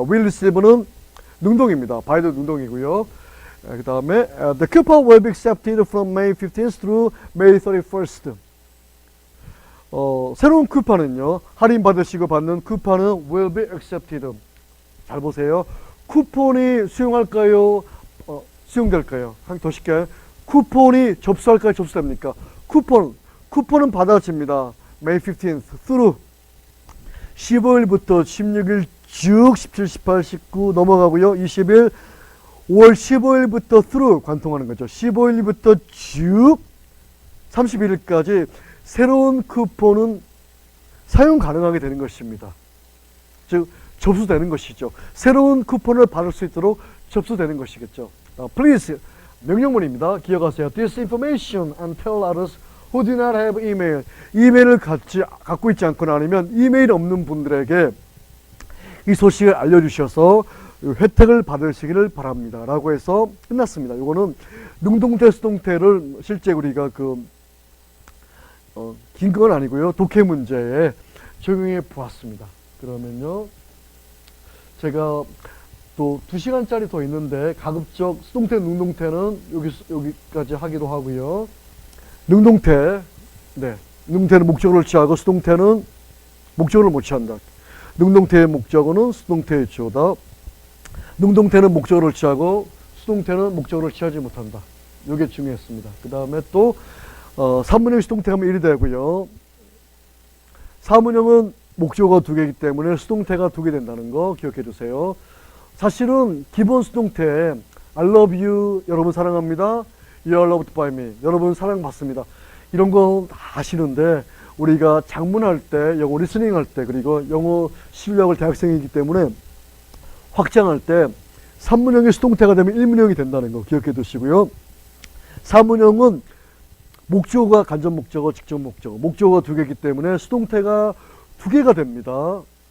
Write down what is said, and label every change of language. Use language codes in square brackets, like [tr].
[en] will receive [ko] 는 능동입니다. 바이도 능동이고요. 그 다음에 [en] the coupon will be accepted from May 15th through May 31st. [ko] 새로운 쿠폰은요, 할인 받으시고 받는 쿠폰은 [en] will be accepted. [ko] 잘 보세요. 쿠폰이 수용할까요? 수용될까요? 한 번 더 쉽게. 쿠폰이 접수할까요? 접수됩니까? 쿠폰은 받아집니다. [en] May 15th through [ko] 15일부터 16일 쭉 17, 18, 19 넘어가고요. 20일 5월 15일부터 through 관통하는 거죠. 15일부터 쭉 31일까지 새로운 쿠폰은 사용 가능하게 되는 것입니다. 즉 접수되는 것이죠. 새로운 쿠폰을 받을 수 있도록 접수되는 것이겠죠. Please, 명령문입니다. 기억하세요. [en] This information and tell others who do not have email. [ko] 이메일을 갖고 있지 않거나 아니면 이메일 없는 분들에게 이 소식을 알려주셔서 혜택을 받으시기를 바랍니다. 라고 해서 끝났습니다. 이거는 능동태, 수동태를 실제 우리가 긴 건 아니고요. 독해 문제에 적용해 보았습니다. 그러면요, 제가 또 2시간짜리 더 있는데 가급적 수동태, 능동태는 여기까지 하기로 하고요. 능동태, 네, 능동태는 목적어를 취하고 수동태는 목적어를 못 취한다. 능동태의 목적어는 수동태의 주어다. 능동태는 목적어를 취하고 수동태는 목적어를 취하지 못한다. 이게 중요했습니다. 그 다음에 또 사문형 수동태하면 1이 되고요. 사문형은 목적어가 2개이기 때문에 수동태가 2개 된다는 거 기억해 두세요. 사실은 기본 수동태 [en] I love you, [ko] 여러분 사랑합니다. [en] You are loved by me, [ko] 여러분 사랑받습니다. 이런 거 다 아시는데 우리가 작문할 때, 영어 리스닝 할 때, 그리고 영어 실력을 대학생이기 때문에 확장할 때 산문형이 수동태가 되면 1문형이 된다는 거 기억해 두시고요. 사문형은 목적어가 간접 목적어, 직접 목적어, 목적어가 2개이기 때문에 수동태가 2개가 됩니다.